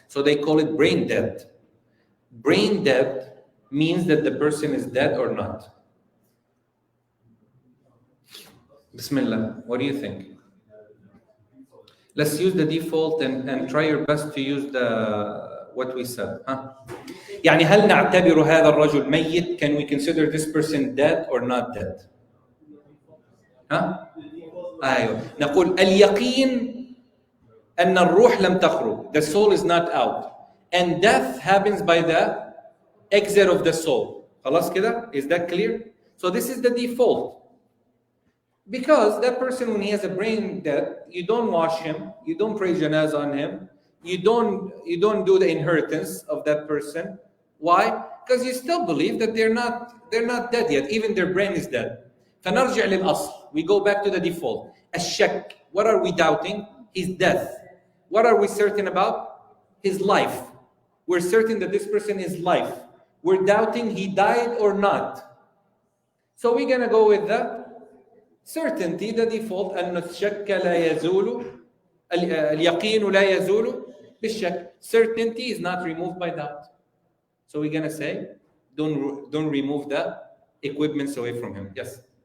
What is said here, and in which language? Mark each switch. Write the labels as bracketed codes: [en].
[en] So they call it brain dead. Brain dead means that the person is dead or not. Bismillah, what do you think? Let's use the default and try your best to use what we said. [ar] يعني هل نعتبر هذا الرجل ميت? [en] Can we consider this person dead or not dead? [ar] أيوه. نقول اليقين أن الروح لم تخرج. [en] The soul is not out. And death happens by the exit of the soul. [ar] خلاص كده? [en] Is that clear? So this is the default. Because that person, when he has a brain death, you don't wash him, you don't pray janazah on him, you don't do the inheritance of that person. Why? Because you still believe that they're not dead yet, even their brain is dead. [ar] فنرجع للأصل. [en] We go back to the default. [ar] الشك. [en] What are we doubting? His death. What are we certain about? His life. We're certain that this person is life. We're doubting he died or not. So we're gonna go with the certainty, the default. أن الشك لا يزول اليقين لا يزول بالشك. Certainty is not removed by doubt. So we're gonna say, don't remove the equipments away from him. Yes.